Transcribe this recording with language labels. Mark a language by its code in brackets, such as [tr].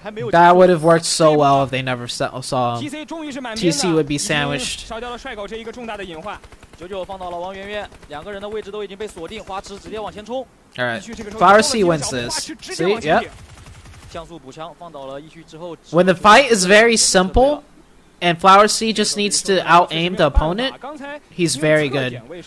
[en] That would have worked so well if they never saw him. TC would be sandwiched. [zh] 99放到了王媛媛，两个人的位置都已经被锁定，花痴直接往前冲。 [en] Alright, Flower C wins this. See, yeah. [zh] 像素补枪放倒了一区之后。 [en] When the fight is very simple, and Flower C just needs to out-aim the opponent, he's very good.